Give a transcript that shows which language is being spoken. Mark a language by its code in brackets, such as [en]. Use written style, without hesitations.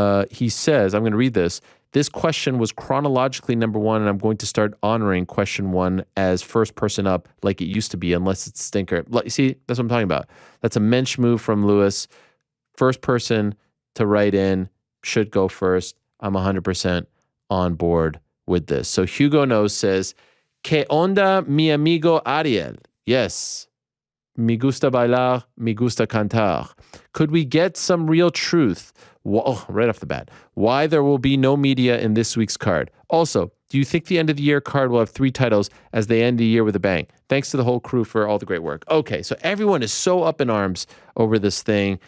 [en] He says, I'm going to read this. This question was chronologically number one, and I'm going to start honoring question one as first person up like it used to be, unless it's stinker. See, that's what I'm talking about. That's a mensch move from Lewis. First person to write in should go first. I'm 100% on board with this. So Hugo Knows says, [es] ¿Qué onda, mi amigo Ariel? [en] Yes. [es] Me gusta bailar, me gusta cantar. [en] Could we get some real truth? Right off the bat. Why there will be no media in this week's card? Also, do you think the end of the year card will have 3 titles as they end the year with a bang? Thanks to the whole crew for all the great work. Okay, so everyone is so up in arms over this thing.